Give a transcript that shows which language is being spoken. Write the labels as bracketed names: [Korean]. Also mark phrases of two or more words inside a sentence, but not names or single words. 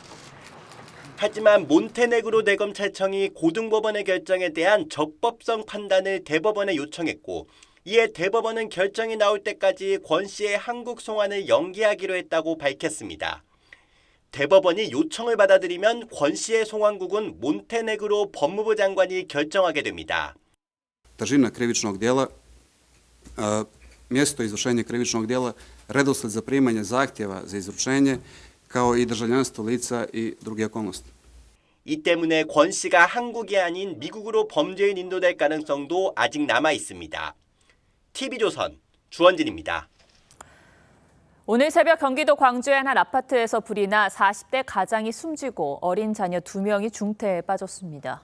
[Korean] 하지만 몬테네그로 대검찰청이 고등법원의 결정에 대한 적법성 판단을 대법원에 요청했고 이에 대법원은 결정이 나올 때까지 권 씨의 한국 송환을 연기하기로 했다고 밝혔습니다. 대법원이 요청을 받아들이면 권 씨의 송환국은 몬테네그로 법무부 장관이 결정하게 됩니다. [Serbian] Težina krivičnog djela, mjesto izvršenja krivičnog djela, redosled zaprimanja zahtjeva za izručenje, kao i državljanstvo lica i druge okolnosti. [Korean] 이 때문에 권 씨가 한국이 아닌 미국으로 범죄인 인도될 가능성도 아직 남아 있습니다. TV조선 주원진입니다. 오늘 새벽 경기도 광주의 한 아파트에서 불이 나 40대 가장이 숨지고 어린 자녀 2명이 중태에 빠졌습니다.